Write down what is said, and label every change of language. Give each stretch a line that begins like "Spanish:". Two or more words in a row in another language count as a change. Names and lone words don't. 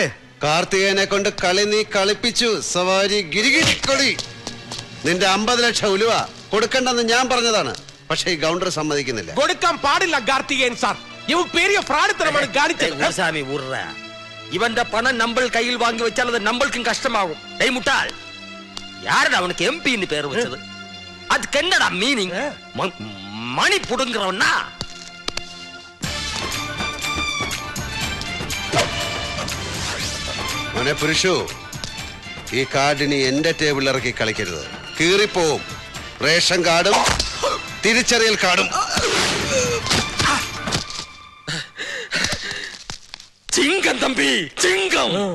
Malayalam: കാർത്തികേയനെ കൊണ്ട് കളി നീ കളിപ്പിച്ചു. സവാരി ഗിരിഗിരിക്കൊടി. നിന്റെ 50 ലക്ഷം ഉലുവ കൊടുക്കണ്ടെന്ന് ഞാൻ പറഞ്ഞതാണ്. പക്ഷേ ഈ ഗവർണർ സമ്മതിക്കുന്നില്ല. കൊടുക്കാൻ പാടില്ല കാർത്തികേയൻ സാർ. ഇവ പെരിയ ഫ്രോഡിത്തരമാണ് കാണിച്ചത്. ഇവന്റെ പണം നമ്മൾ കയ്യിൽ വാങ്ങി വെച്ചാൽ അത് നമ്മൾക്കും കഷ്ടമാകും. മുട്ടാൾ,
Tamil: யாரடா அவனுக்கு எம்பின்னு பேர் வச்சது? அதுக்கு என்னடா மீனிங்? மணி புடுங்குறவனா?
Malayalam: മോനെ പുരുഷു, ഈ കാർഡിനി എന്റെ ടേബിളിൽ ഇറക്കി കളിക്കരുത്. കീറിപ്പോവും.
English: ration card
Malayalam: തിരിച്ചറിയൽ കാർഡും.
Tamil: சிங்கம் தம்பி, சிங்கம்.